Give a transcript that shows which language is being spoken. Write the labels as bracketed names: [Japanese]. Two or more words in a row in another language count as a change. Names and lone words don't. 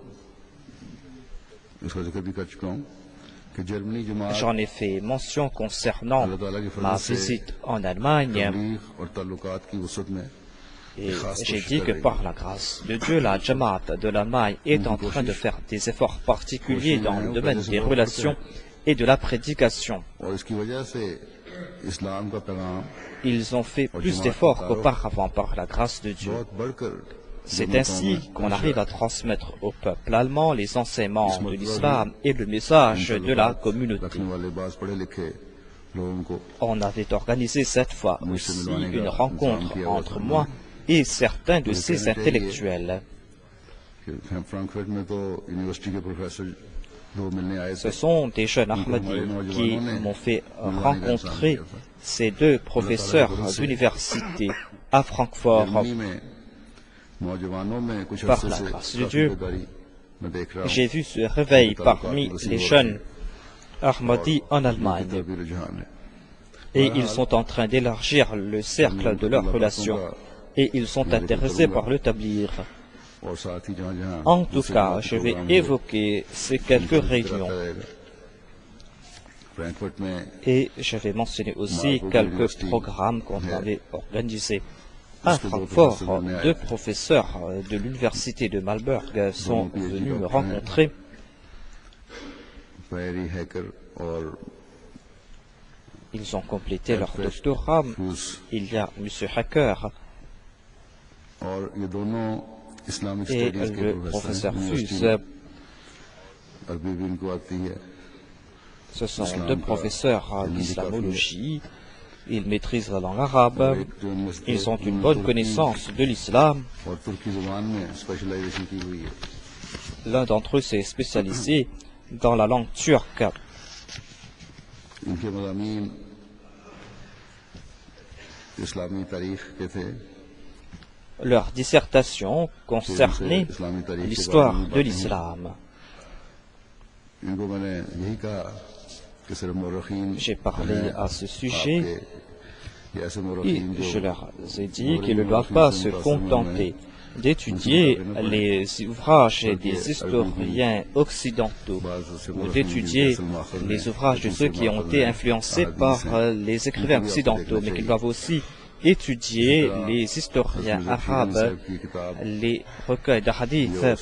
[French] J'en ai fait mention concernant ma visite en Allemagne, et j'ai dit que par la grâce de Dieu, la Jamaat de l'Allemagne est en train de faire des efforts particuliers dans le domaine des relations et de la prédication. [Urdu] اور اس کی وجہ سے اسلام کا پیغام [French] Ils ont fait plus d'efforts qu'auparavant par la grâce de Dieu. [Urdu] بہت بڑھ کر [French] C'est ainsi qu'on arrive à transmettre au peuple allemand les enseignements de l'islam et le message de la communauté. [Urdu] رکھنے والے باس پڑھے لکھے لوگوں کو [French] On avait organisé cette fois aussi une rencontre entre moi et certains de ces intellectuels. [Urdu] فرینکفرٹ میں تو یونیورسٹی کے پروفیسر دو ملنے آئے [French] Ce [Urdu] थे [French] sont des jeunes Ahmadis qui m'ont fait rencontrer ces deux professeurs d'université à Francfort. [Urdu] جرمنی میں نوجوانوں میں کچھ [French] Par [Urdu] अरसे [French] la [Urdu] से [French] grâce de [Urdu] काफी [French] Dieu, [Urdu] بیداری میں دیکھ رہا ہوں [French] J'ai vu ce réveil parmi les jeunes Ahmadis en Allemagne. [Urdu] بھی رجحان ہے [French] Et ils sont en train d'élargir le cercle de leurs relations. Et ils sont intéressés par le tablir. [Urdu] اور ساتھ ہی جہاں جہاں [French] En tout cas, je vais évoquer ces quelques réunions. [Urdu] فرینکفرٹ میں [French] Et je vais mentionner aussi quelques programmes qu'on avait organisés. À Francfort, deux professeurs de l'université de Malberg sont venus me rencontrer. [Urdu] پیری ہیکر اور [French] Ils ont complété leur doctorat. Il y a M. Hacker [Urdu] اور یہ دونوں اسلامک [French] et [Urdu] اسٹڈیز کے [French] le [Urdu] प्रोफेसर [French] professeur [Urdu] हैं [French] Fuse. [Urdu] عربی بھی ان کو آتی ہے [French] Ce sont deux professeurs d'islamologie. Ils maîtrisent la langue arabe. Ils ont une bonne connaissance de l'islam. [Urdu] اور ترکی زبان میں اسپیشلائزیشن کی ہوئی ہے [French] L'un d'entre eux s'est spécialisé dans la langue turque. [Urdu] ان کے مضامین اسلامی تاریخ کے تھے [French] Leur dissertation concernait l'histoire de l'islam. [Urdu] ان کو میں نے یہی کہا کہ صرف مؤرخین [French] J'ai parlé à ce sujet [Urdu] آپ کے یہ ایسے [French] et [Urdu] मुर्रखीन [French] je [Urdu] जो [French] leur ai dit qu'ils ne doivent pas se contenter d'étudier les ouvrages des historiens occidentaux ou d'étudier les ouvrages de ceux qui ont été influencés par les écrivains occidentaux, mais qu'ils doivent aussi étudier les historiens arabes, les recueils d'hadith.